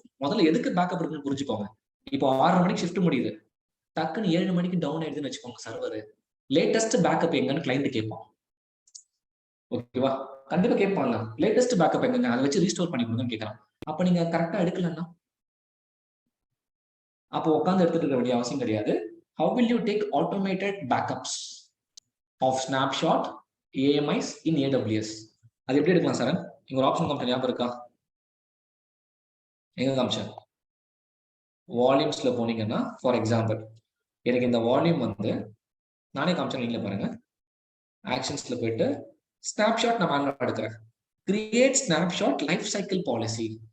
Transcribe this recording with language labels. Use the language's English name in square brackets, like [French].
[Tamil] முதல்ல எதுக்கு பேக்கப் இருக்குன்னு புரிஞ்சுக்கோங்க. இப்போ 6:30 மணிக்கு ஷிஃப்ட் முடியுது, டக்குன்னு 7 மணிக்கு டவுன் ஆயிடுதுன்னு வச்சுக்கோங்க சர்வர். லேட்டஸ்ட் பேக்கப் எங்கன்னு கிளைண்ட் கேட்பான். ஓகேவா? கண்டிப்பா கேட்பாங்க, லேட்டஸ்ட் பேக்கப் எங்க, அதை வச்சு ரீஸ்டோர் பண்ணி கொடுங்கன்னு கேட்கறான். அப்ப நீங்க கரெக்டா எடுக்கலன்னா அப்போ உட்காந்து எடுத்துட்டு இருக்க வேண்டிய அவசியம் கிடையாது. [English] How will you take automated backups of snapshot AMIs in AWS? [Tamil] அது எப்படி எடுக்கலாம் சார்? இங்க ஒரு ஆப்ஷன் காமிச்சேன், ஞாபகம் இருக்கா? எங்க காமிச்சேன்? வால்யூம்ஸ்ல போனீங்கன்னா, ஃபார் எக்ஸாம்பிள் எனக்கு இந்த வால்யூம் வந்து நானே காமிச்சேன், நீங்களே பாருங்க. ஆக்ஷன்ஸ்ல போயிட்டு ஸ்னாப்ஷாட் நான் மேனுவலா எடுக்கிறேன். Create snapshot life cycle policy.